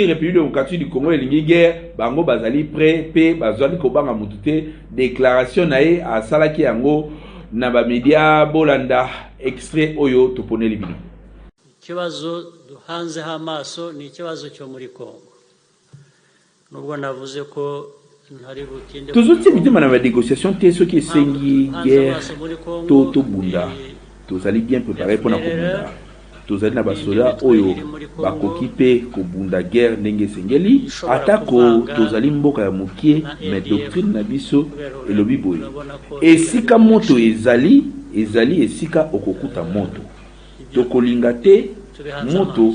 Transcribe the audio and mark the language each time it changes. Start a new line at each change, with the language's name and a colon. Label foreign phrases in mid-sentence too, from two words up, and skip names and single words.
Lingala: République démocratique du Congo elingi guerre bango bazali prêt pe bazali ko banga mutute déclaration nae a salaki yango na ba media bolanda extrait oyo topone libino.
Kinyarwanda: Kibazo duhanze hamaso ni kibazo cyo muri Congo. Nubwo navuze ko
Lingala: tozotia mitima na ba négociation te soki esengi guerre to bunda tozali
French: bien préparé pour
Lingala: na kobunda tozali na basoda oyo bakoki pe kobunda guerre ndenge esengeli atako tozali mboka ya mokie
French: mais doctrine
Lingala: na biso elobi boye esika moto ezali esika okokuta moto tokolinga te moto